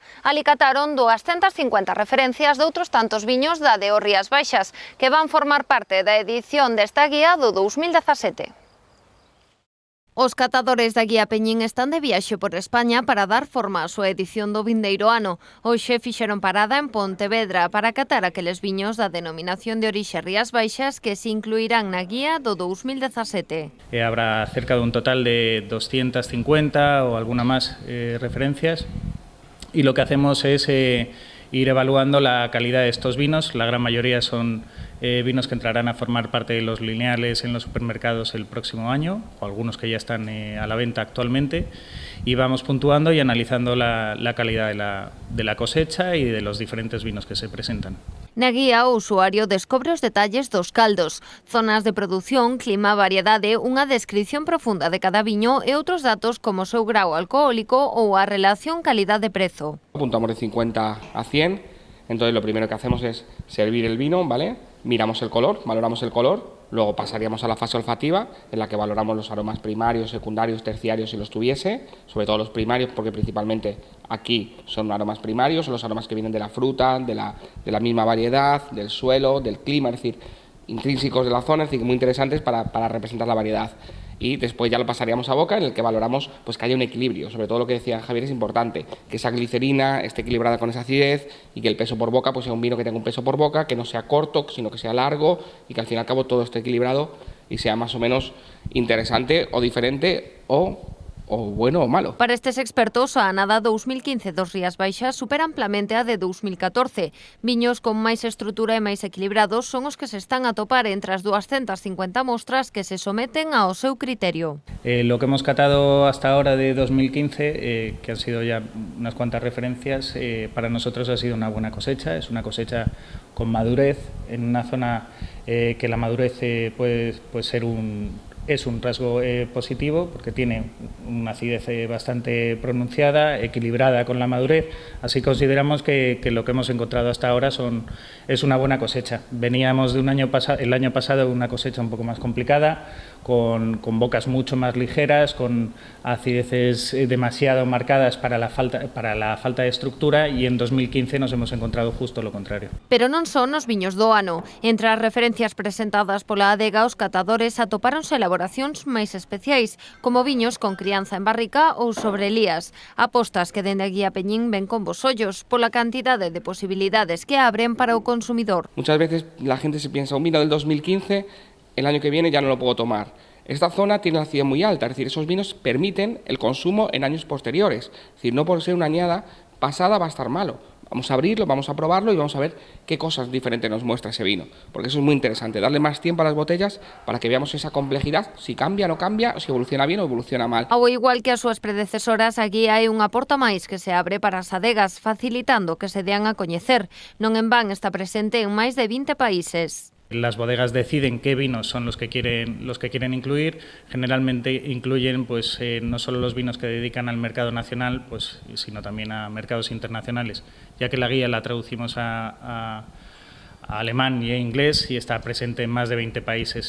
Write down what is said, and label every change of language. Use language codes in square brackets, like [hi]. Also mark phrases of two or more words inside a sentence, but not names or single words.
[gl] Ali cataron 250 referencias de outros tantos viños da DO Rías Baixas, que van formar parte da edición desta guía do 2017. Os catadores da Guía Peñín están de viaxe por España para dar forma á súa edición do vindeiro ano. Hoxe fixeron parada en Pontevedra para catar aqueles viños da denominación de orixe Rías Baixas que se incluirán na guía do 2017. [es] Habrá cerca de un total de 250 o alguna más referencias, y lo que hacemos es ir evaluando la calidad de estos vinos. La gran mayoría son vinos que entrarán a formar parte de los lineales en los supermercados el próximo año, o algunos que ya están a la venta actualmente, y vamos puntuando y analizando la calidad de la cosecha y de los diferentes vinos que se presentan. [gl] Na guía, o usuario descobre os detalles dos caldos, zonas de produción, clima, variedade, unha descripción profunda de cada viño e outros datos como o seu grau alcohólico ou a relación calidade-prezo. [es] Apuntamos de 50 a 100, entonces lo primero que hacemos es servir el vino, ¿vale? Miramos el color, valoramos el color, luego pasaríamos a la fase olfativa, en la que valoramos los aromas primarios, secundarios, terciarios si los tuviese, sobre todo los primarios, porque principalmente aquí son aromas primarios, son los aromas que vienen de la fruta, de la misma variedad, del suelo, del clima, es decir, intrínsecos de la zona, es decir, muy interesantes para representar la variedad. Y después ya lo pasaríamos a boca, en el que valoramos pues que haya un equilibrio. Sobre todo lo que decía Javier es importante, que esa glicerina esté equilibrada con esa acidez y que el peso por boca pues sea un vino que tenga un peso por boca, que no sea corto, sino que sea largo y que al fin y al cabo todo esté equilibrado y sea más o menos interesante o diferente o bueno o malo. [gl] Para estes expertos, a anada 2015 dos Rías Baixas supera amplamente a de 2014. Viños con máis estrutura e máis equilibrados son os que se están a topar entre as 250 mostras que se someten ao seu criterio. [es] Lo que hemos catado hasta ahora de 2015, que han sido ya unas cuantas referencias, para nosotros ha sido una buena cosecha. Es una cosecha con madurez, en una zona que la madurez puede ser es un rasgo positivo, porque tiene una acidez bastante pronunciada, equilibrada con la madurez. Así consideramos que lo que hemos encontrado hasta ahora es una buena cosecha. Veníamos de el año pasado una cosecha un poco más complicada, con bocas mucho más ligeras, con acideces demasiado marcadas para la falta de estructura, y en 2015 nos hemos encontrado justo lo contrario. [gl] Pero non son os viños do ano. Entre as referencias presentadas pola adega, os catadores atopáronse elaboracións máis especiais, como viños con crianza en barrica ou sobrelías. Apostas que dende a Guía Peñín ven con bos ollos pola cantidade de posibilidades que abren para o consumidor. [es] Muchas veces la gente se piensa, un vino del 2015, el año que viene ya no lo puedo tomar. Esta zona tiene la acidez muy alta, es decir, esos vinos permiten el consumo en años posteriores. Es decir, no por ser una añada pasada va a estar malo. Vamos a abrirlo, vamos a probarlo y vamos a ver qué cosas diferentes nos muestra ese vino. Porque eso es muy interesante, darle más tiempo a las botellas para que veamos esa complejidad, si cambia o no cambia, si evoluciona bien o evoluciona mal. [gl] Ao igual que as súas predecesoras, aquí hai unha porta máis que se abre para as adegas, facilitando que se dean a coñecer. Non en van está presente en máis de 20 países. [es] Las bodegas deciden qué vinos son los que quieren incluir. Generalmente incluyen pues no solo los vinos que dedican al mercado nacional, pues sino también a mercados internacionales, ya que la guía la traducimos a alemán y a inglés y está presente en más de 20 países.